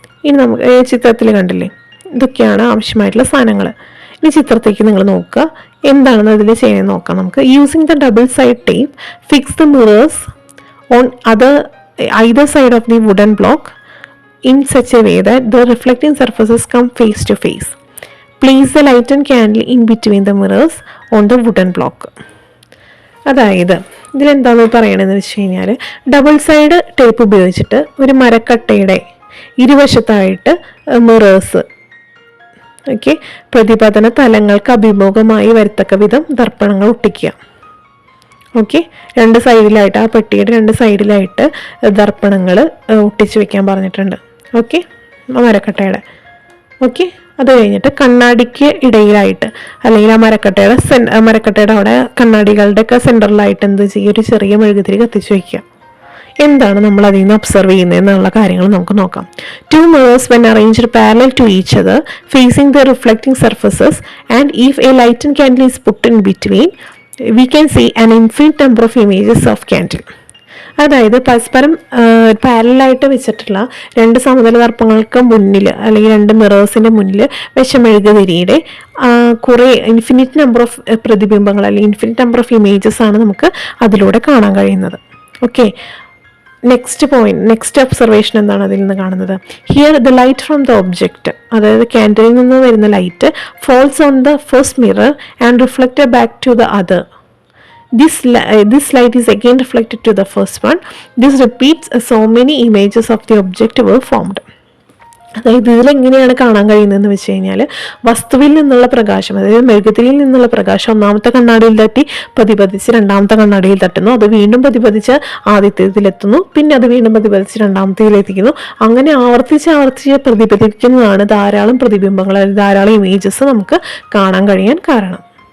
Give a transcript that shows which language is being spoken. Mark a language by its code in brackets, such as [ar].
[ml] ഇനി നമുക്ക് ചിത്രത്തിൽ കണ്ടില്ലേ, ഇതൊക്കെയാണ് ആവശ്യമായിട്ടുള്ള സാധനങ്ങൾ. ഇനി ചിത്രത്തേക്ക് നിങ്ങൾ നോക്കുക, എന്താണെന്ന് അതിൽ ചെയ്യാൻ നോക്കാം നമുക്ക്. [en] Using the double side tape, fix the mirrors on either side of the wooden block in such a way that the reflecting surfaces come face to face. Place the lighted candle in between the mirrors on the wooden block. [ml] അതായത് ഇതിലെന്താണെന്ന് പറയണമെന്ന് വെച്ച് കഴിഞ്ഞാൽ, double side tape ഉപയോഗിച്ചിട്ട് ഒരു മരക്കട്ടയുടെ ഇരുവശത്തായിട്ട് mirrors, okay, പ്രതിപതന തലങ്ങൾക്ക് അഭിമുഖമായി വരത്തക്ക വിധം ദർപ്പണങ്ങൾ ഒട്ടിക്കുക. Okay, രണ്ട് സൈഡിലായിട്ട്, ആ പെട്ടിയുടെ രണ്ട് സൈഡിലായിട്ട് ദർപ്പണങ്ങൾ ഒട്ടിച്ച് വെക്കാൻ പറഞ്ഞിട്ടുണ്ട്. ഓക്കെ, മരക്കട്ടയുടെ. ഓക്കെ, അത് കഴിഞ്ഞിട്ട് കണ്ണാടിക്ക് ഇടയിലായിട്ട്, അല്ലെങ്കിൽ ആ മരക്കട്ടയുടെ അവിടെ കണ്ണാടികളുടെയൊക്കെ സെൻറ്ററിലായിട്ട് എന്ത് ചെയ്യുക, ഒരു ചെറിയ മെഴുകുതിരി കത്തിച്ച് വയ്ക്കുക. എന്താണ് നമ്മൾ അതിൽ നിന്ന് ഒബ്സർവ് ചെയ്യുന്നത് എന്നുള്ള കാര്യങ്ങൾ നമുക്ക് നോക്കാം. [en] 2 mirrors when arranged parallel to each other facing the reflecting surfaces, and if a lighted candle is put in between, we can see an infinite number of images of candle. [ml] അതായത് പരസ്പരം പാരലായിട്ട് വെച്ചിട്ടുള്ള രണ്ട് സമതല ദർപ്പങ്ങൾക്ക് മുന്നിൽ, അല്ലെങ്കിൽ രണ്ട് മിറേഴ്സിൻ്റെ മുന്നിൽ വെച്ച മെഴുകുതിരിയുടെ കുറേ ഇൻഫിനിറ്റ് നമ്പർ ഓഫ് പ്രതിബിംബങ്ങൾ, അല്ലെങ്കിൽ [en] infinite number of images [ml] ആണ് നമുക്ക് അതിലൂടെ കാണാൻ കഴിയുന്നത്. ഓക്കെ, നെക്സ്റ്റ് ഒബ്സർവേഷൻ എന്താണ് അതിൽ നിന്ന് കാണുന്നത്? [en] here the light from the object, [ml] അതായത് ക്യാൻഡിലിൽ നിന്ന് വരുന്ന [en] Light falls on the first mirror and reflected back to the other. This light is again reflected to the first one. This repeats so many images of the object were formed. [ml] അതായത് ഇതിലെങ്ങനെയാണ് കാണാൻ കഴിയുന്നതെന്ന് വെച്ച് കഴിഞ്ഞാൽ, വസ്തുവിൽ നിന്നുള്ള പ്രകാശം, അതായത് മെഴുകുതിരിയിൽ നിന്നുള്ള പ്രകാശം ഒന്നാമത്തെ കണ്ണാടിയിൽ തട്ടി പ്രതിപതിച്ച് രണ്ടാമത്തെ കണ്ണാടിയിൽ തട്ടുന്നു, അത് വീണ്ടും പ്രതിപതിച്ച് ആദ്യത്തേതിലെത്തുന്നു, പിന്നെ അത് വീണ്ടും പ്രതിപതിച്ച് രണ്ടാമത്തേതിലെത്തിക്കുന്നു. അങ്ങനെ ആവർത്തിച്ച് പ്രതിപതിക്കുന്നതാണ് ധാരാളം പ്രതിബിംബങ്ങൾ, അല്ലെങ്കിൽ ധാരാളം ഇമേജസ് നമുക്ക് കാണാൻ കഴിയാൻ കാരണം.